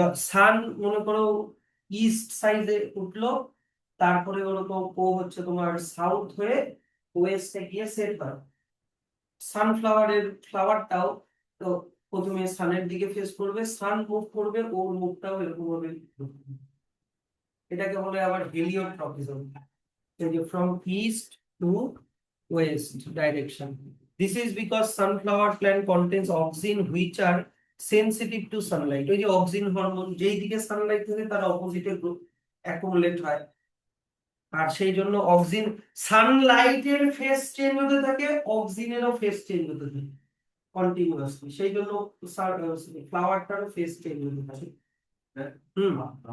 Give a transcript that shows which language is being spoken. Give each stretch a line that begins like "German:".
Bangla: সান মনে করো ইস্ট সাইডে উঠলো, তারপরে ওরকম ও হচ্ছে তোমার সাউথ হয়ে ওয়েস্টে গিয়ে সেট হয়। সানফ্লাওয়ারের ফ্লাওয়ারটাও তো প্রথমে সানের দিকে ফেস করবে, সান মুভ করবে, ওর মুখটাও এরকম ভাবে ঢুকবে। এটাকে বলে আবার হেলিওট্রপিজম,
English: from east to west direction. This is because sunflower plant contains auxin which are sensitive to sunlight.
Bangla: ওই যে অক্সিন হরমোন যেই দিকে সানলাইট থাকে তার অপোজিটে অ্যাকুমুলেট হয়, আর সেই জন্য অক্সিন, সানলাইটের ফেস চেঞ্জ হতে থাকে, অক্সিনেরও ফেস চেঞ্জ হতে থাকে কন্টিনিউয়াসলি। সেই জন্য ফ্লাওয়ারটারও ফেস চেঞ্জ হতে থাকে। হুম হুম।